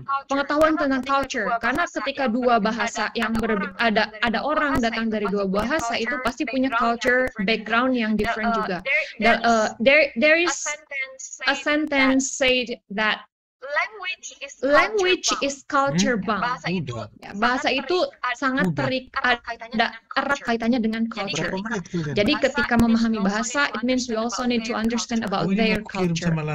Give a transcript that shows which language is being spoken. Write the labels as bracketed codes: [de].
[id] Pengetahuan tentang culture, karena ketika dua bahasa yang ada orang datang dari dua bahasa itu pasti punya culture background yang different juga. [en] There is a sentence said that language is culture bound. [id] Bahasa itu sangat erat kaitannya dengan culture. Jadi ketika memahami bahasa, [en] it means we also need to understand about their culture.